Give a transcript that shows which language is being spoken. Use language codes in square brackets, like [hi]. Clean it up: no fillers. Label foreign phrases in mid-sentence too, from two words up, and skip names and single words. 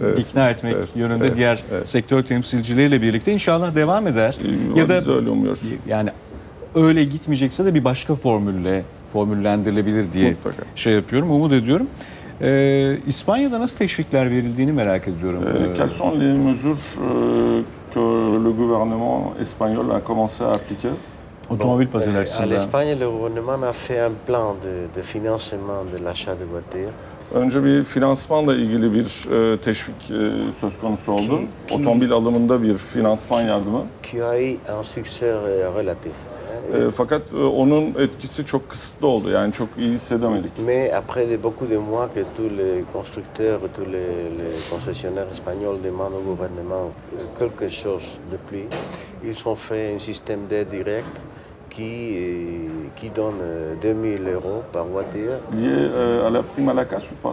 [tr] İkna etmek yönünde diğer sektör temsilcileriyle birlikte inşallah devam eder. Ya da biz de öyle umuyoruz. Yani öyle gitmeyecekse de bir başka formüllendirilebilir diye şey yapıyorum, umut ediyorum. İspanya'da nasıl teşvikler verildiğini merak ediyorum. [fr] Quelles sont les mesures que le gouvernement espagnol a commencé à appliquer? [tr] Otomobil pazarı [fr] À [tr] açısından. [fr] l'Espagne, le gouvernement a fait un plan de financement de l'achat de voitures. [tr] Önce bir finansmanla ilgili bir teşvik söz konusu oldu. Otomobil alımında bir finansman yardımı. [fr] Qui a eu un succès relatif. [tr] Fakat onun etkisi çok kısıtlı oldu. Yani çok iyi hissedemedik. [fr] Mais après beaucoup de mois que tous les constructeurs, tous les concessionnaires espagnols demandent au gouvernement quelque chose de plus, ils ont fait un système d'aide directe qui donne 2000 € par voiture. Lié à la prime à la casse ou pas?